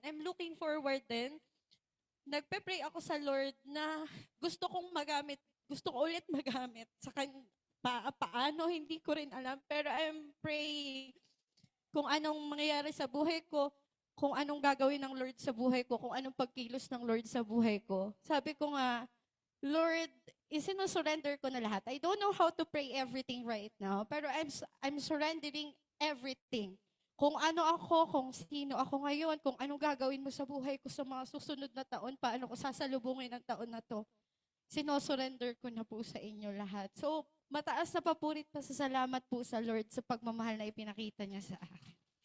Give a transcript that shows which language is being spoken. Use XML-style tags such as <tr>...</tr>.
<en>I'm looking forward</en> <tl>din. Nagpe-pray ako sa Lord na gusto ko ulit magamit sa Kanya. Paano, hindi ko rin alam. Pero</tl> <en>I'm praying</en> <tl>kung anong mangyayari sa buhay ko, kung anong gagawin ng Lord sa buhay ko, kung anong pagkilos ng Lord sa buhay ko. Sabi ko nga, Lord, isinusurrender ko na lahat.</tl> <en>I don't know how to pray everything right now, pero I'm surrendering everything.</en> <tl>Kung ano ako, kung sino ako ngayon, kung anong gagawin mo sa buhay ko sa mga susunod na taon, paano ko sasalubungin ang taon na to, sinosurrender ko na po sa inyo lahat. So, mataas na papurit pa sa salamat po sa Lord sa pagmamahal na ipinakita niya sa akin.</tl>